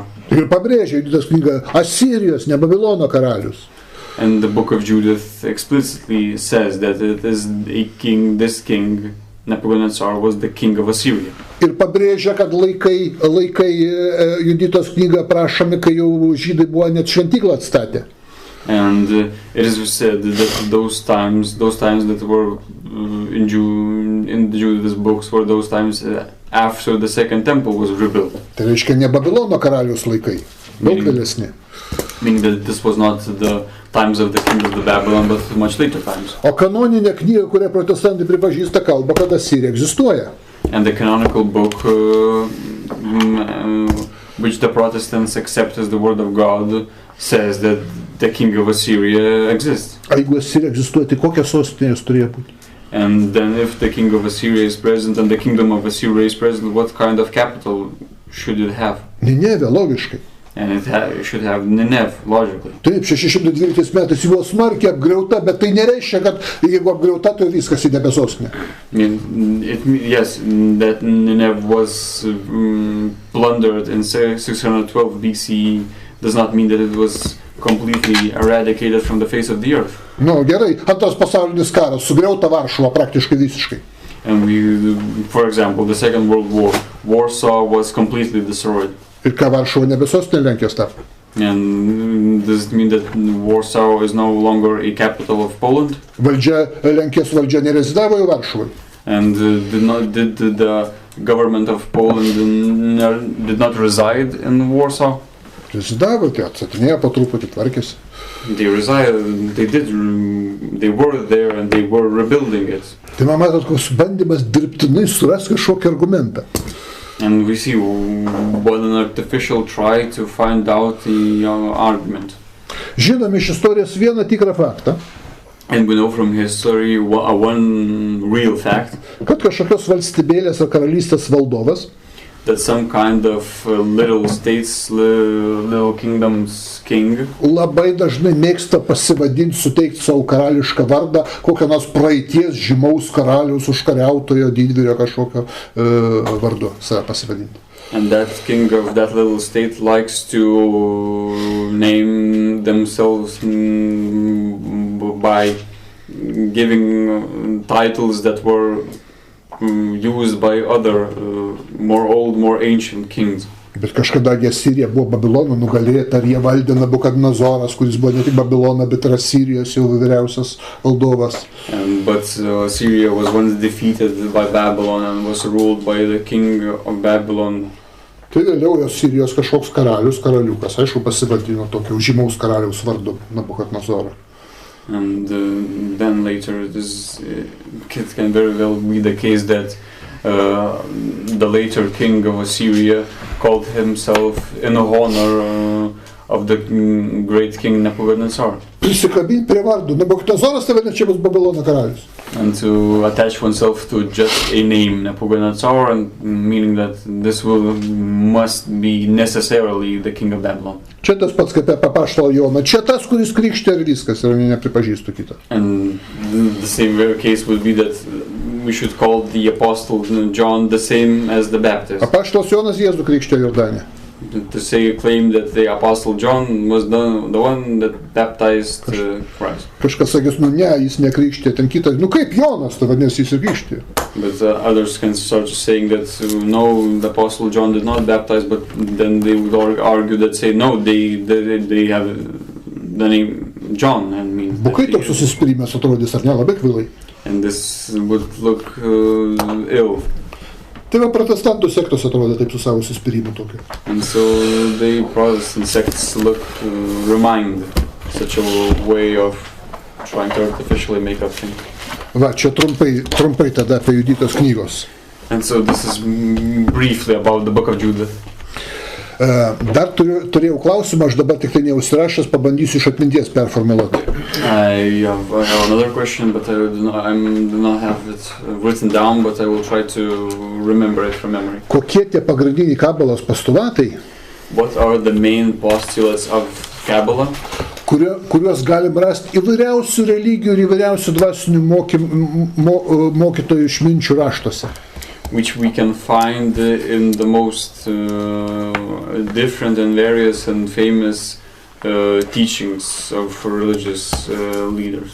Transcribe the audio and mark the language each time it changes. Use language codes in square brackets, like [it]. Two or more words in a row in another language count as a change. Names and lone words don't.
[lt] Ir pabrėžia Juditos knyga Asirijos, ne Babilono karalius. [en] And the book of Judith explicitly says that it is a king, this king, Nebuchadnezzar was the king of Assyria. [lt] Ir pabrėžia, kad laikai Juditos knyga aprašomi, kai jau žydai buvo net šventyklą atstatę. [en] And it is said that those times that were in the Judith books were those times after the second temple was rebuilt. [lt] Tai reiškia ne Babilono karaliaus laikai, daug vėlesni. [en] Meaning that this was not the times of the king of the Babylon, but much later times. [lt] O kanoninė knyga, kurią protestantai pripažįsta, kalba, kad Asirija egzistuoja. [en] And the canonical book, which the Protestants accept as the word of God, says that the king of Assyria exists. [lt] A jeigu Asirija egzistuoja, tai kokios sostinės turėjo būti? [en] And then if the king of Assyria is present and the kingdom of Assyria is present, what kind of capital should it have? [lt] Ninevė, logiškai. [en] And it should have Nineveh, logically. [lt] Taip, 612 metais ji buvo smarkiai apgriauta, bet tai nereiškia, kad jeigu apgriauta, tai viskas į debesosnę. [en] Yes, that Nineveh was plundered in 612 BCE does not mean that it was completely eradicated from the face of the earth. [lt] Nu, gerai, antras pasaulinis karas, sugriauta Varšuva praktiškai visiškai. [en] And for example, the Second World War, Warsaw was completely destroyed. [lt] Ir ką Varšuva nebesostinė Lenkijos tapo? [en] And does it mean that Warsaw is no longer a capital of Poland? [lt] Lenkijos valdžia nerezidavo į Varšuvą. [en] And did the government of Poland did not reside in Warsaw? [lt] Rezidavo, tai atsatinėjo po truputį, tvarkėsi. [en] They were there and they were rebuilding it. [lt] Tai man matot, koks bandymas dirbtinai surasti kažkokį argumentą. [en] And we see what an artificial try to find out the argument. [lt] Žinome iš istorijos vieną tikrą faktą. [en] And we know from history one real fact. [lt] Kad kažkokios valstybėlės ar karalystės valdovas. [en] That some kind of little states, little kingdoms king. [lt] Labai dažnai mėgsta pasivadinti, suteikti savo karališką vardą, kokią nors praeities žymaus karaliaus užkariautojo didvyrio kažkokio vardu save pasivadinti. [en] And that king of that little state likes to name themselves by giving titles that were used by other more ancient kings. [lt] Bet kažkada Asirija buvo Babilono nugalėta, ir jie valdė Nabukadnezoras, kuris buvo ne tik Babilono, bet ir Asirijos jau vyriausias valdovas. [en] But Assyria was once defeated by Babylon and was ruled by the king of Babylon. [lt] Tai vėliau Asirijos kažkoks karaliukas, aišku, pasivadino tokio žymaus karaliaus vardu Nabukadnezorą. [en] And then later it can very well be the case that the later king of Assyria called himself in honor of the great king Nebuchadnezzar. [lt] Prisikabinti prie vardo. Nabukadnezoras tai vadinasi, čia bus Babilono karalius. [en] And to attach oneself to just a name, Nebuchadnezzar, and meaning that this must be necessarily the king of Babylon. [lt] Čia tas pats kaip apie apaštalą Joną. Čia tas, kuris krikštė ir viskas, ir nepripažįstu kitą. [en] And the same case would be that we should call the apostle John the same as the Baptist. [lt] Apaštalas Jonas Jėzų krikštė Jordane. [en] To claim that the apostle John was the one that baptized Christ. [lt] Kažkas sakys, nu ne, jis nekrikštė, ten kitas, nu kaip Jonas, tai vadinasi jis ir krikštė. [en] But others can start saying that no, the apostle John did not baptize, but then they would argue that say no, they have the name John and means. [lt] Bukai toks susispyrimas atrodys, ar ne, labai kvailai. [en] And this would look ill. [lt] Tai va protestantų sektos atrodo taip su savo suspyrimu tokiu. [en] And so the Protestant sects remind such a way of trying to artificially make up things. [lt] Va, čia trumpai tada apie Juditos knygos. [en] And so this is briefly about the book of Judith. [lt] Dar turėjau klausimą, aš dabar tik tai neužsirašęs, pabandysiu iš atminties performuluoti. [en] I have another question, but I do not have it written down, but I will try to remember it from memory. [lt] Kokie tie pagrindiniai kabalos postulatai? [en] What are the main postulates of Kabbalah? [lt] Kuriuos galim rasti įvairiausių religijų ir įvairiausių dvasinių mokytojų išminčių raštuose. [en] Which we can find in the most different and various and famous teachings of religious leaders.